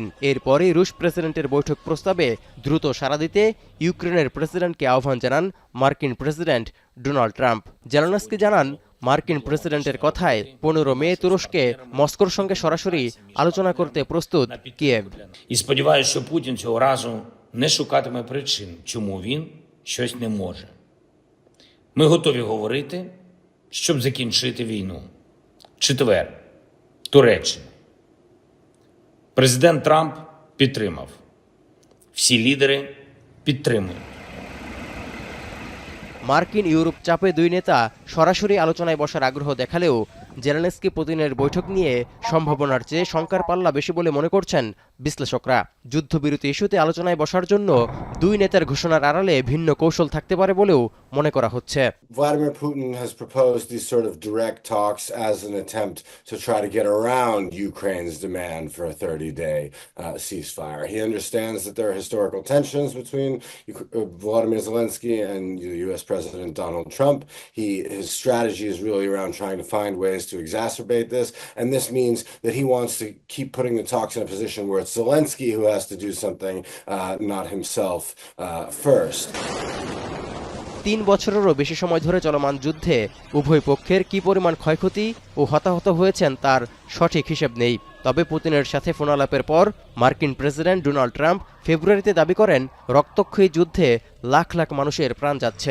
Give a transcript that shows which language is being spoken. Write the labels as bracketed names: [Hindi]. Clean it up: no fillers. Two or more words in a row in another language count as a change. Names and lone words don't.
[Bangla] এরপরই রুশ প্রেসিডেন্টের বৈঠক প্রস্তাবে দ্রুত সাড়া দিতে ইউক্রেনের প্রেসিডেন্টকে আহ্বান জানান মার্কিন প্রেসিডেন্ট ডোনাল্ড ট্রাম্প। জেলেনস্কি জানান, মার্কিন প্রেসিডেন্টের কথায় 15 মে তুরস্কে মস্কোর সঙ্গে সরাসরি আলোচনা করতে প্রস্তুত কিয়েভ। [Ukrainian] І сподіваюся, що Путін цього разу не шукатиме причин, чому він щось не може. Ми готові говорити, щоб закінчити війну. Четвер. Туреччина. Президент Трамп підтримав. Всі лідери підтримують. [Bangla] মার্কিন ইউরোপ চাপে দুই নেতা সরাসরি আলোচনায় বসার আগ্রহ দেখালেও জেলেনস্কি পুতিনের বৈঠক নিয়ে সম্ভাবনার চেয়ে শঙ্কার পাল্লা বেশি বলে মনে করছেন বিশ্লেষকরা। যুদ্ধবিরতি ইস্যুতে আলোচনায় বসার জন্য দুই নেতার ঘোষণার আড়ালে ভিন্ন কৌশল থাকতে পারে বলেও মনে করা হচ্ছে। [English] Vladimir Putin has proposed these sort of direct talks as an attempt to try to get around Ukraine's demand for a 30-day ceasefire. He understands that there are historical tensions between Volodymyr Zelensky and the U.S. President Donald Trump. His strategy is really around trying to find ways to exacerbate this, and this means that he wants to keep putting the talks in a position where it's Zelensky who has to do something, not himself first. [Bangla] 3 বছরেরও বেশি সময় ধরে চলমান যুদ্ধে উভয় পক্ষের কী পরিমাণ ক্ষয়ক্ষতি ও হতাহত হয়েছেন তার সঠিক হিসেব নেই। তবে পুতিনের সাথে ফোনালাপের পর মার্কিন প্রেসিডেন্ট ডোনাল্ড ট্রাম্প ফেব্রুয়ারিতে দাবি করেন রক্তক্ষয়ী যুদ্ধে লাখ লাখ মানুষের প্রাণ যাচ্ছে।